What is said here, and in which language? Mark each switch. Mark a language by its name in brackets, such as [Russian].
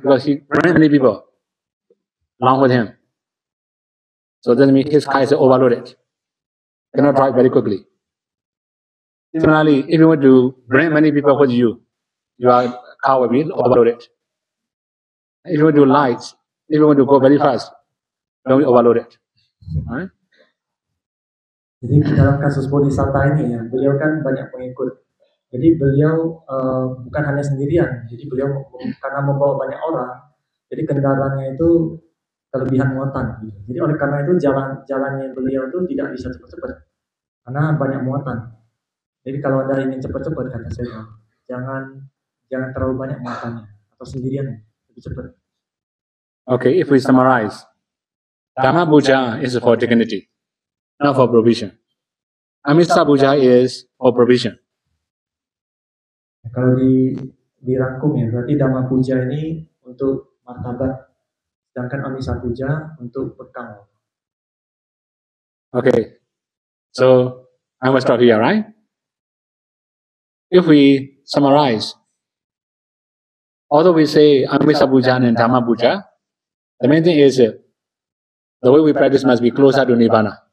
[English] Because he brings many people along with him. So that means his car is overloaded. Cannot drive very quickly. Similarly, if you want to bring many people with you, your car will be overloaded. If you want to do lights, if you want to go very fast, don't be overloaded. Right? [Indonesian] Jadi dalam kasus Bodhisattva ini ya, beliau kan banyak pengikut. Jadi beliau bukan hanya sendirian. Jadi beliau karena membawa banyak orang, jadi kendaraannya itu kelebihan muatan. Jadi oleh karena itu jalannya beliau itu tidak bisa cepat-cepat karena banyak muatan. Jadi kalau Anda ingin cepat-cepat kata saya, jangan terlalu banyak muatannya atau sendirian lebih cepat. [English] Okay, if we summarize, Dhamma puja is for dignity, not for provision. Amisa puja is for provision. [Indonesian] Kalau dirangkum ya, berarti Dhamma puja ini untuk martabat, sedangkan Amisa puja untuk bekal. [English] Okay, so I will start here, right? If we summarize, although we say Amisa puja and Dhamma puja, the main thing is the way we practice must be closer to Nibbana.